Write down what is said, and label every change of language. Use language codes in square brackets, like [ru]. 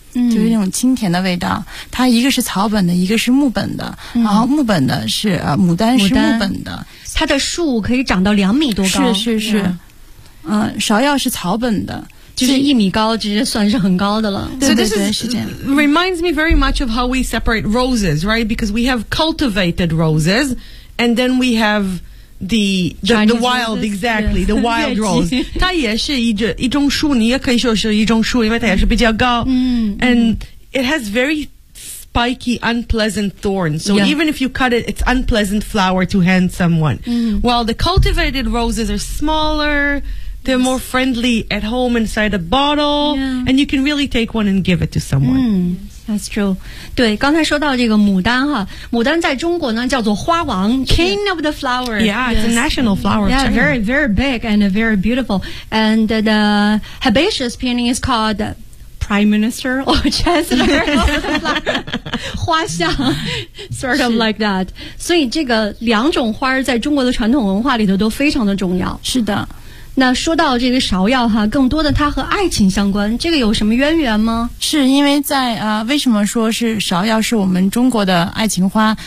[zh] 嗯，就是那种清甜的味道，它一个是草本的，一个是木本的，嗯，然后木本的是牡丹是木本的，它的树可以长到2米多高，是，芍药是草本的，就是1米高，直接算是很高的了。对对对，是这样。 [en] Reminds me very much of how we separate roses, right? Because we have cultivated roses, and then we have the wild, exactly, the wild rose. [zh] 它也是一种树，你也可以说是一种树，因为它也是比较高。嗯。 [en] And it has very spiky, unpleasant thorns. So even if you cut it, it's unpleasant flower to hand someone. While the cultivated roses are smaller. They're more friendly at home inside a bottle, yeah. And you can really take one and give it to someone. That's true. [zh] 对，刚才说到这个牡丹哈，牡丹在中国呢叫做花王 ， [en] King of the flower. Yeah, it's a national flower. Yeah, very, very big and very beautiful. And the herbaceous peony is called Prime Minister or Chancellor of the flower. 花相 sort of like that. [zh] 所以这个两种花在中国的传统文化里头都非常的重要。是的。那说到这个芍药哈，更多的它和爱情相关，这个有什么渊源吗？是因为在为什么说是芍药是我们中国的爱情花？